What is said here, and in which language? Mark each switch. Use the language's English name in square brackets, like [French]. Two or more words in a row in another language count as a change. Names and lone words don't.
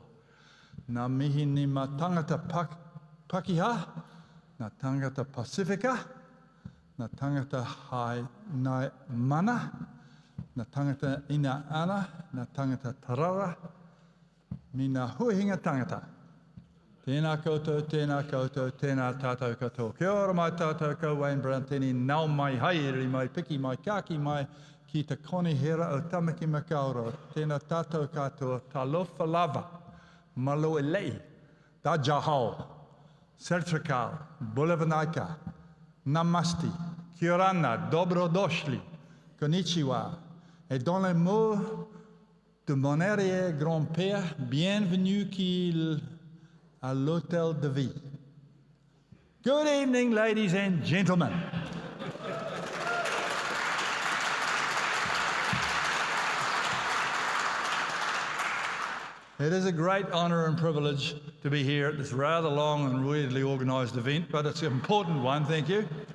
[Māori] Nā mihi ni mā tangata Pakiha, nā tangata Pasifika, nā tangata Hai Nai Mana, nā tangata Ina Ana, nā tangata Tarara, mi nā huihinga tangata. Tēnā koutou, tēnā tātou katoa. Kia ora mai tātou ko Wayne Brown, tēnī nau mai haere mai piki mai kāki mai ki te konihera o Tamaki Makaurau. Tēnā tātou katoa, [Samoan] talofa lava, malo elei, da jahau, sertrikal, bulevanaika, namasti, kia orana, dobrodošli, konnichiwa, [French] et dans les mots de mon arrière-grand-père, bienvenue à l'hôtel de vie. [English] Good evening, ladies and gentlemen. It is a great honour and privilege to be here at this rather long and weirdly organised event, but it's an important one, thank you.